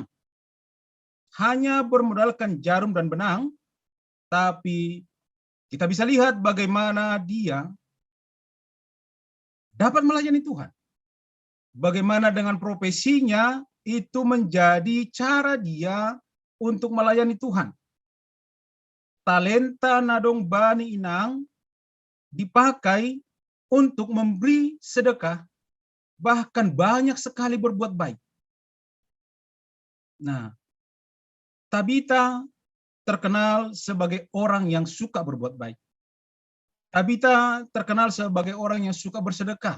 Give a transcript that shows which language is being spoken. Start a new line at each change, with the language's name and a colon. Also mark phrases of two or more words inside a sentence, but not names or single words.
Indonesian: Hanya bermodalkan jarum dan benang, tapi kita bisa lihat bagaimana dia dapat melayani Tuhan. Bagaimana dengan profesinya itu menjadi cara dia untuk melayani Tuhan. Talenta
Batak Simalungun: nadong bani inang
Indonesian: dipakai untuk memberi sedekah, bahkan banyak sekali berbuat baik. Nah, Tabita terkenal sebagai orang yang suka berbuat baik. Tabita terkenal sebagai orang yang suka bersedekah.